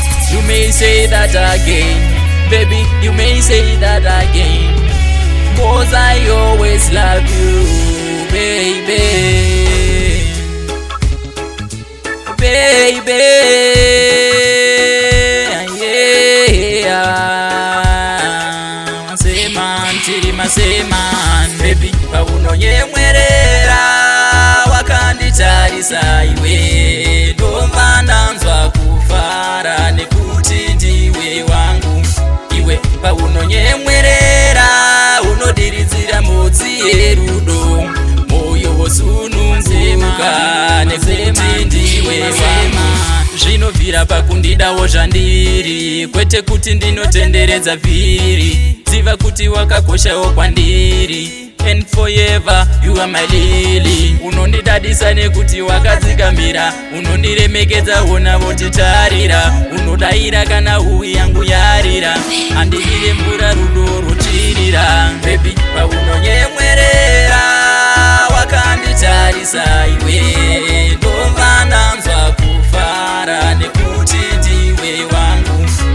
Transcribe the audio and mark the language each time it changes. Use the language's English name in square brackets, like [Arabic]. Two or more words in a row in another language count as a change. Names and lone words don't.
[English] You may say that again, baby, you may say that again. 'Cause I always love you, baby. Baby, yeah. [Shona] Maseman, chiri maseman, baby, paunonyemwerera, wakanditarisa iwe, ndobva ndanzwa kufara nekuti ndiwe wangu. Iwe paunonyemwerera, unodiridzira mhodzi yerudo, moyo wosununguka nekuti ndiwe wangu. Zvinobvira pakundidawo zvandiri, kwete kuti ndinotenderedza vhiri. Ziva kuti wakakoshawo kwandiri, [English] and forever you are my lily. [Shona] Unondidadisa nekuti wakadzikamira, unondiremekedza wona votitarira, unodaira kana huwi yangu yarira, handidire mvura rudo rochirira. Baby, paunonyemwerera, wakanditarisa iwe, ndobva ndanzwa kufara nekuti ndiwe wangu.